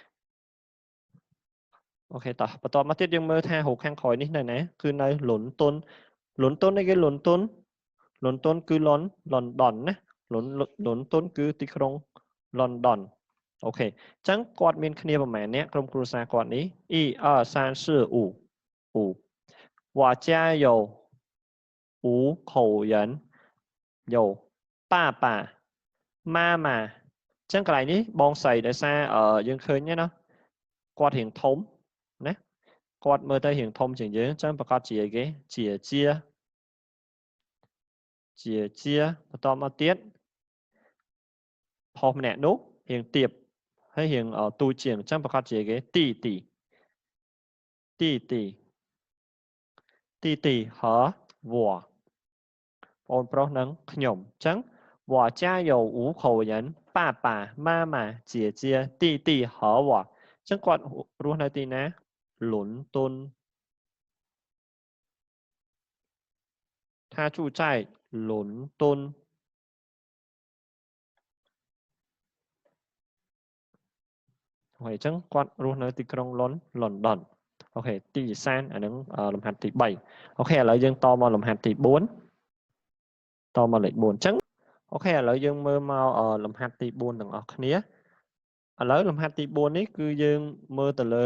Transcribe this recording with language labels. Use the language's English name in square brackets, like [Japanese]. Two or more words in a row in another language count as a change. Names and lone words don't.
[Khmer] អូខេតោះបន្តមកទៀតយើងមើលថារូបខាងក្រោយនេះនៅណាគឺនៅលន់តុននេះគេលន់តុនគឺ លន់ដុនណាលន់តុនគឺទីក្រុងលន់ដុនអូខេអញ្ចឹងគាត់មានគ្នាប្រមាណអ្នកក្រុមគ្រួសារគាត់នេះ1 2 3 4 5 [Chinese] 我家有5口人有爸爸妈妈 [Khmer] អញ្ចឹងកន្លែងនេះបងស្រីដោយសារយើងឃើញណាគាត់រៀងធំណាគាត់មើលទៅរៀងធំជាងយើងអញ្ចឹងប្រកាសជាគេជា បន្តមកទៀតផុសម្នាក់នោះរៀងទៀបហើយរៀងទូជាងអញ្ចឹងប្រកាសជាគេទី [Chinese] 和我 [Khmer] បងប្រុសនិងខ្ញុំអញ្ចឹង [Chinese] 我家有5口人爸爸妈妈姐姐弟弟和我 [Khmer] អញ្ចឹងគាត់រស់នៅទីណាលន់តុន [Chinese] 他住在伦敦 [Khmer] អូខេអញ្ចឹងគាត់រស់នៅទីក្រុងលន់ដុនអូខេទីសានអានឹងលំហាត់ទី3អូខេឥឡូវយើងតមកលំហាត់ទី4តមកលេខ 4អញ្ចឹងអូខេឥឡូវយើងមើលមកលំហាត់ទី4ទាំងអស់គ្នាឥឡូវលំហាត់ទី4នេះគឺយើងមើលទៅលើ